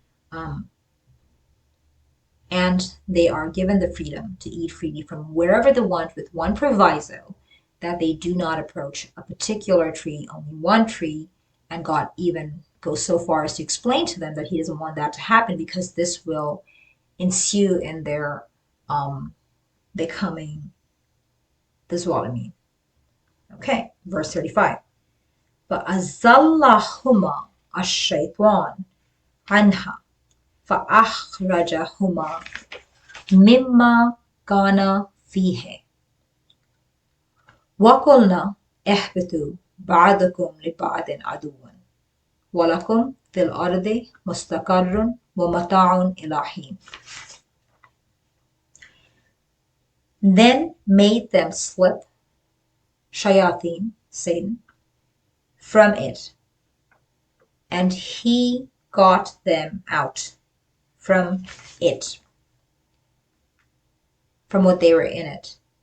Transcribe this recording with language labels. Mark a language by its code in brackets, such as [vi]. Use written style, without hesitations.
[en] Um, and they are given the freedom to eat freely from wherever they want, with one proviso, that they do not approach a particular tree, only one tree. And God even goes so far as to explain to them that he doesn't want that to happen, because this will ensue in their becoming the Zalimin. Okay, verse 35. [ar] فَأَزَلَّهُمَا الشَّيْطَانُ عَنْهَا فَأَخْرَجَهُمَا مما كان فيه وقلنا اهبطوا بعضكم لبعض عدو ولكم في الأرض مستقر ومتاع إلى حين. [en] Then made them slip, shayateen, Satan, from it, and he got them out from it, from what they were in it.